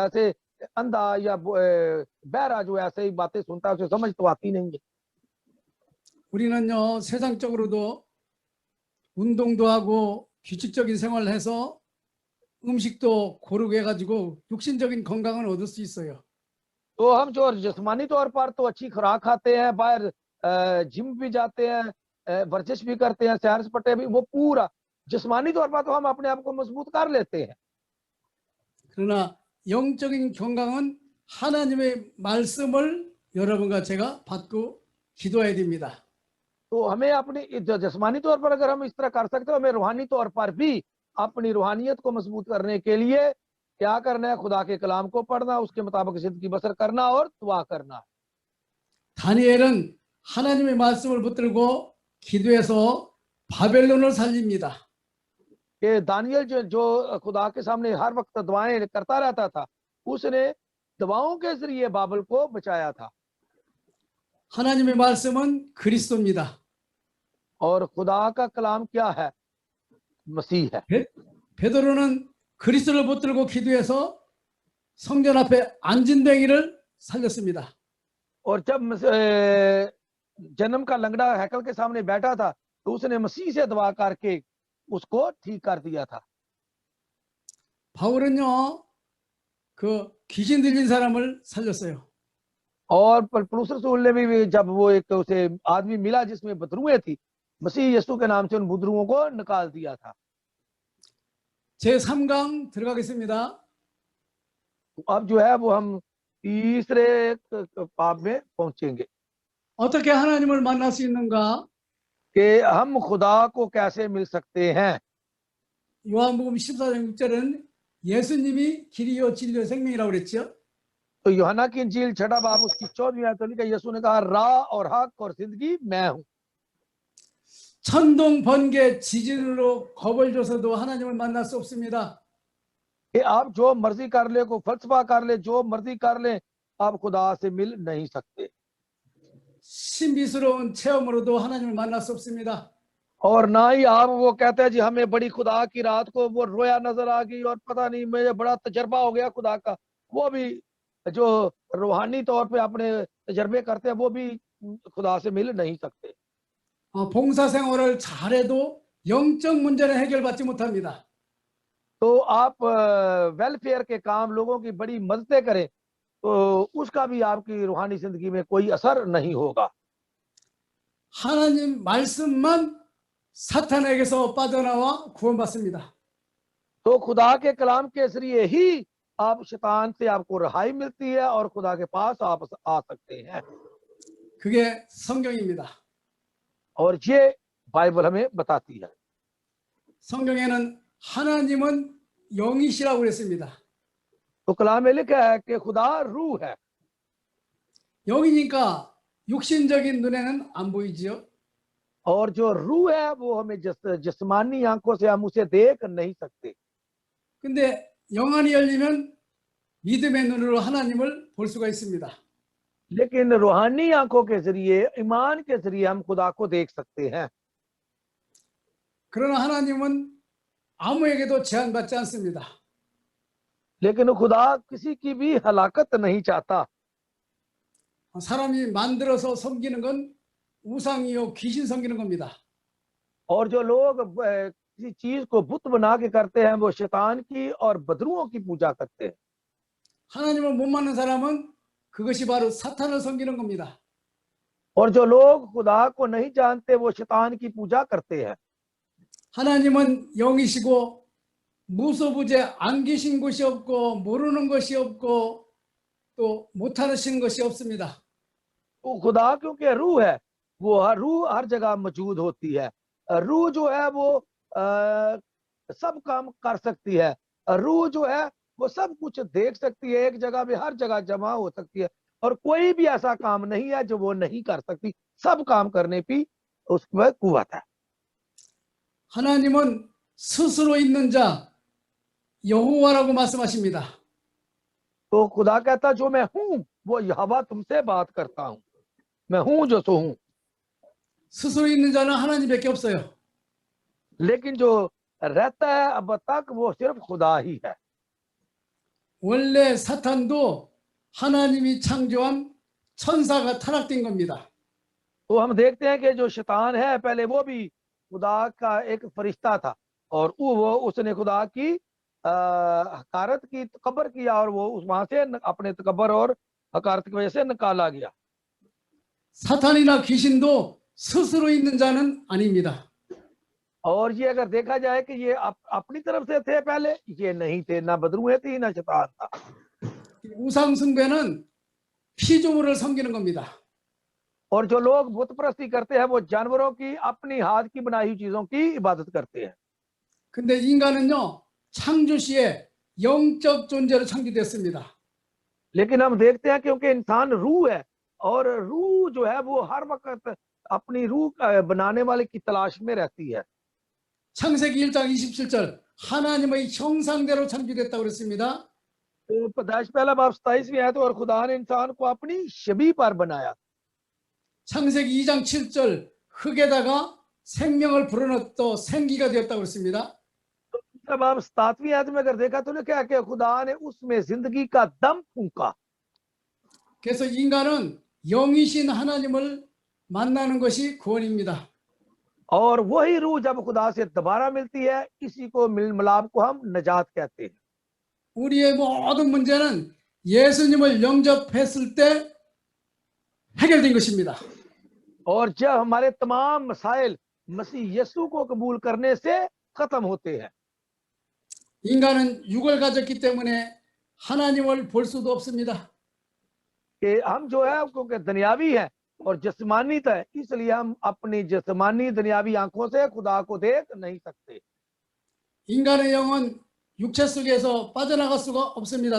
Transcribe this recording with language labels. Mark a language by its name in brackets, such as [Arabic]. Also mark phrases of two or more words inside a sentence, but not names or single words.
[Urdu] جیسے اندھا یا بہرا جو ایسے ہی باتیں سنتا ہے اسے سمجھ تو آتی نہیں ہے. [Korean] 우리는요 세상적으로도 운동도 하고 규칙적인 생활을 해서 음식도 고르게 해가지고 육신적인 건강을 얻을 수 있어요. [Urdu] تو ہم جو جسمانی طور پر تو اچھی خوراک کھاتے ہیں، باہر جم بھی جاتے ہیں، ورزش بھی کرتے ہیں، سیر سپاٹے بھی، وہ پورا جسمانی طور پر تو ہم اپنے آپ کو مضبوط کر لیتے ہیں. [Korean] 그러나 영적인 건강은 하나님의 말씀을 여러분과 제가 받고 기도해야 됩니다. [Urdu] تو ہمیں اپنی جسمانی طور پر اگر ہم اس طرح کر سکتے ہو، ہمیں روحانی طور پر بھی اپنی روحانیت کو مضبوط کرنے کے لیے کیا کرنا ہے? خدا کے کلام کو پڑھنا، اس کے مطابق زندگی بسر کرنا اور دعا کرنا. [Korean] 다니엘은 하나님의 말씀을 붙들고 기도해서 바벨론을 살립니다. [Urdu] کہ دانیال جو خدا کے سامنے ہر وقت دعائیں کرتا رہتا تھا، اس نے دعاؤں کے ذریعے بابل کو بچایا تھا. [Korean] 하나님의 말씀은 그리스도입니다. [Urdu] اور خدا کا کلام کیا ہے؟ مسیح ہے. [Korean] 베드로는 그리스도를 붙들고 기도해서 성전 앞에 안진뱅이를 살렸습니다. [Urdu] اور جب جنم کا لنگڑا ہیکل کے سامنے بیٹھا تھا، تو اس نے مسیح سے دعا کر کے اس کو ٹھیک کر دیا تھا. [Korean] 바울은요, 그 귀신 들린 사람을 살렸어요. [Urdu] اور پولس رسول نے بھی جب وہ ایک اسے آدمی ملا جس میں بدروحیں تھی، مسیح یسوع کے نام سے ان بدروحوں کو نکال دیا تھا. [Korean] 제 3강 들어가겠습니다. [Urdu] اب جو ہے وہ ہم تیسرے پاپ میں پہنچیں گے [Korean] 어떻게 하나님을 만날 수 있는가? [Urdu] کہ ہم خدا کو کیسے مل سکتے ہیں. [Korean] 요한복음 14장 6절은 예수님이 길이요 진리요 생명이라고 그랬죠. [Urdu] تو یوحنا کی انجیل 6 باب اس کی 14ویں آیت میں لکھا، یسوع نے کہا راہ اور حق اور زندگی میں ہوں. [Korean] 천둥 번개 지진으로 겁을 줘서도 하나님을 만날 수 없습니다. [Urdu] کہ آپ جو مرضی کر لے، کو فلسفہ کر لے، جو مرضی کر لے، آپ خدا سے مل نہیں سکتے. [Korean] 신비스러운 체험으로도 하나님을 만날 수 없습니다. [Urdu] اور نہ ہی آپ وہ کہتے ہیں جی ہمیں بڑی خدا کی رات کو وہ رویا نظر آ گئی اور پتا نہیں مجھے بڑا تجربہ ہو گیا خدا کا، وہ بھی جو روحانی طور پہ اپنے تجربے کرتے ہیں، وہ بھی خدا سے مل نہیں سکتے. [Korean] 봉사 생활을 잘해도 영적 문제는 해결받지 못합니다. [Urdu] تو آپ ویلفیئر کے کام، لوگوں کی بڑی مددیں کریں، تو اس کا بھی آپ کی روحانی زندگی میں کوئی اثر نہیں ہوگا. [Korean] 하나님 말씀만 사탄에게서 빠져나와 구원받습니다. [Urdu] تو خدا کے کلام کے ذریعے ہی آپ شیطان سے آپ کو رہائی ملتی ہے اور خدا کے پاس آپ آ سکتے ہیں. [Korean] 그게 성경입니다. [Urdu] اور یہ بائبل ہمیں بتاتی ہے. [Korean] 성경에는 하나님은 영이시라고 그랬습니다. [Urdu] تو کلام میں لکھا ہے کہ خدا روح ہے. [Korean] 영이니까 육신적인 눈에는 안 보이지요. [Urdu] اور جو روح ہے وہ ہمیں جسمانی آنکھوں سے ہم اسے دیکھ نہیں سکتے. [Korean] 근데 영안이 열리면 믿음의 눈으로 하나님을 볼 수가 있습니다. [Urdu] لیکن روحانی آنکھوں کے ذریعے، ایمان کے ذریعے ہم خدا کو دیکھ سکتے ہیں. [Korean] 그러나 하나님은 아무에게도 제한받지 않습니다. [Urdu] لیکن خدا کسی کی بھی ہلاکت نہیں چاہتا. [Korean] 사람이 만들어서 섬기는 건 우상이요 귀신 섬기는 겁니다. [Urdu] اور جو لوگ کسی چیز کو بت بنا کے کرتے ہیں، وہ شیطان کی اور بدروحوں کی پوجا کرتے ہیں. [Korean] 하나님을 못 만난 사람은 그것이 바로 사탄을 섬기는 겁니다. [Urdu] اور جو لوگ خدا کو نہیں جانتے، وہ شیطان کی پوجا کرتے ہیں. [Korean] 하나님은 영이시고 무소부재 안 계신 곳이 없고 모르는 것이 없고 또 못하시는 것이 없습니다. [Urdu] تو خدا کیونکہ روح ہے، وہ روح ہر جگہ موجود ہوتی ہے. روح جو ہے وہ سب کام کر سکتی ہے. روح جو ہے وہ سب کچھ دیکھ سکتی ہے، ایک جگہ بھی ہر جگہ جمع ہو سکتی ہے، اور کوئی بھی ایسا کام نہیں ہے جو وہ نہیں کر سکتی. سب کام کرنے کی اس میں قوت ہے. [Korean] 하나님은 스스로 있는 자 여호와라고 말씀하십니다. [Urdu] تو خدا کہتا جو میں ہوں وہ یہوواہ تم سے بات کرتا ہوں، میں ہوں جو سو ہوں. [Korean] 스스로 있는 자는 하나님밖에 없어요. [Urdu] لیکن جو رہتا ہے اب تک وہ صرف خدا ہی ہے. [Korean] 원래 사탄도 하나님이 창조한 천사가 타락된 겁니다. [Urdu] تو ہم دیکھتے ہیں کہ جو شیطان ہے پہلے وہ بھی خدا کا ایک فرشتہ تھا، اور وہ اس نے خدا کی حقارت کی، تکبر کیا، اور وہ اس وہاں سے اپنے تکبر اور حقارت کی وجہ سے نکالا گیا. [Korean] 사탄이나 귀신도 스스로 있는 자는 아닙니다. [Urdu] اور یہ اگر دیکھا جائے کہ یہ اپنی طرف سے تھے پہلے، یہ نہیں تھے، نہ بدروحیں تھی نہ شیطان تھا. [Korean] 우상 숭배는 피조물을 섬기는 겁니다. [Urdu] اور جو لوگ بت پرستی کرتے ہیں وہ جانوروں کی اپنی ہاتھ کی بنائی ہوئی چیزوں کی عبادت کرتے ہیں. [Korean] 근데 인간은요, 창조 시에 영적 존재로 창조됐습니다. [Urdu] لیکن ہم دیکھتے ہیں کیونکہ انسان روح ہے اور روح جو ہے وہ ہر وقت اپنی روح بنانے والے کی تلاش میں رہتی ہے. [Korean] 창세기 1장 27절 하나님의 형상대로 창조됐다고 그랬습니다. [Urdu] تو پیدائش پہلا باب 27ویں آیت، اور خدا نے انسان کو اپنی شبیہ پر بنایا. [Korean] 창세기 2장 7절 흙에다가 생명을 불어넣어 생기가 되었다고 그랬습니다. [Urdu] دوسرا باب 7ویں آیت میں اگر دیکھا تو کیا کہ خدا نے اس میں زندگی کا دم پھونکا. [Korean] 그래서 인간은 영이신 하나님을 만나는 것이 구원입니다. [Urdu] اور وہی روح جب خدا سے دوبارہ ملتی ہے، اسی کو ملاپ کو ہم نجات کہتے ہیں. [Korean] 우리의 모든 문제는 예수님을 영접했을 때 해결된 것입니다. [Urdu] اور جب ہمارے تمام مسائل مسیح یسوع کو قبول کرنے سے ختم ہوتے ہیں. [Korean] 인간은 육을 가졌기 때문에 하나님을 볼 수도 없습니다. [Urdu] کہ ہم جو ہے کیونکہ دنیاوی ہے اور جسمانی ہے، اس لیے ہم اپنی جسمانی دنیاوی آنکھوں سے خدا کو دیکھ نہیں سکتے. [Korean] 인간의 영은 육체 속에서 빠져나갈 수가 없습니다.